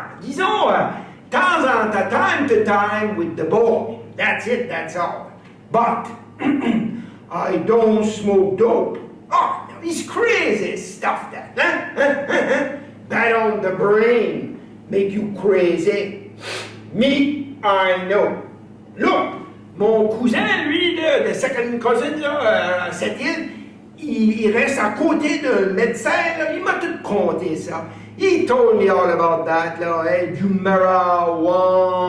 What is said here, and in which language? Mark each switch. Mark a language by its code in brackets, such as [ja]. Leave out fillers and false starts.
[fr] Disons, temps en temps, [en] time to time with the ball. That's it, that's all. But, I don't smoke dope. It's crazy stuff that, huh? Bad on the brain, make you crazy. Me, I know. Look! [fr] Mon cousin, lui, de second cousin, là, à cette île, il reste à côté d'un médecin, là, il m'a tout conté ça. [en] He told me all about that, là, du marijuana.